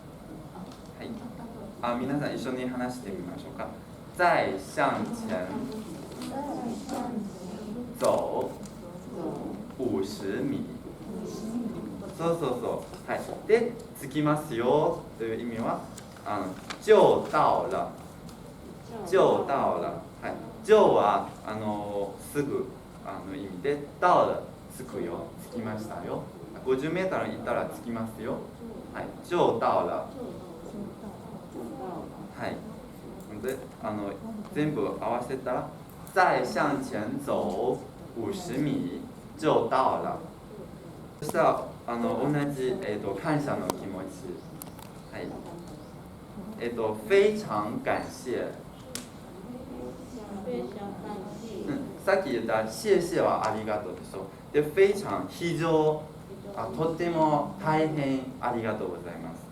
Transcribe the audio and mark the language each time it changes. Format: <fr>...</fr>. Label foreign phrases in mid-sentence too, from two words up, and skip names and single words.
<ja>はい。皆さん一緒に話してみましょうか。</ja> <zh>再向前走50米。</zh> <ja>そうそうそう。はい。で、着きますよという意味は、</ja> <zh>就到了。就到了。</zh> <ja>はい。就はすぐ意味で、到了着くよ、着きましたよ。50メートル行ったら着きますよ。はい。</ja> <zh>就到了。</zh> <ja>はい。で、全部合わせたら、</ja> <zh>再向前走50米就到了。</zh> <ja>そしたら同じ感謝の気持ち。</ja> <zh>はい。非常感謝。</zh> <ja>さっき言った謝謝はありがとうでしょ。で、非常、非常、とても大変ありがとうございます。</ja>